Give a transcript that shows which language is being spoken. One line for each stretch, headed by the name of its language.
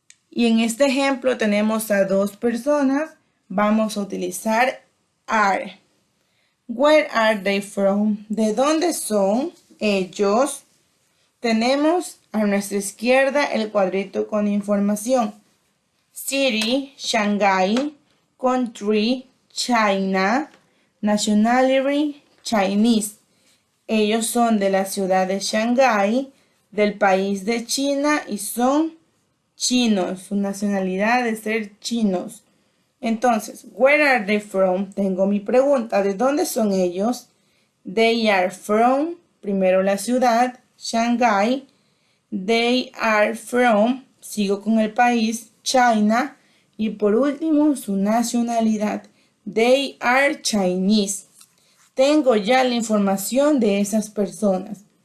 Spanish: Y en este ejemplo tenemos a dos personas, vamos a utilizar are.
English: Where are they from?
Spanish: ¿De dónde son ellos? Tenemos a nuestra izquierda el cuadrito con información.
English: City, Shanghai, Country, China, Nationality, Chinese.
Spanish: Ellos son de la ciudad de Shanghái, del país de China y son chinos. Su nacionalidad es ser chinos.
English: Entonces, where are they from?
Spanish: Tengo mi pregunta. ¿De dónde son ellos?
English: They are from,
Spanish: primero la ciudad, Shanghái.
English: They are from,
Spanish: sigo con el país, China. Y por último, su nacionalidad.
English: They are Chinese.
Spanish: Tengo ya la información de esas personas.